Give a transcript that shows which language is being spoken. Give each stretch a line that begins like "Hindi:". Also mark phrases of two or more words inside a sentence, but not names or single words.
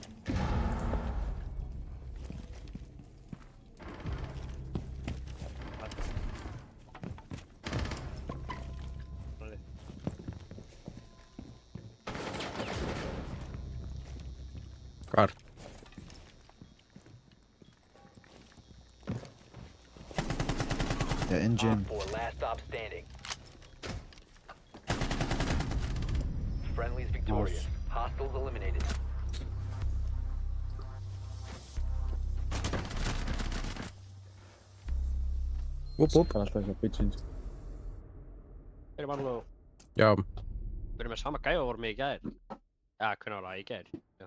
Icelandic: Hvar?
English: They're in gym. Op 4, last stop standing. Friendly's victorious. Hostiles eliminated.
Icelandic: Upp. Það er alltaf eitthvað bitching. Þeir eru alveg. Já. Við erum með sama gæfa vorum við í gær. Ja, hvernig var það í gær? Já.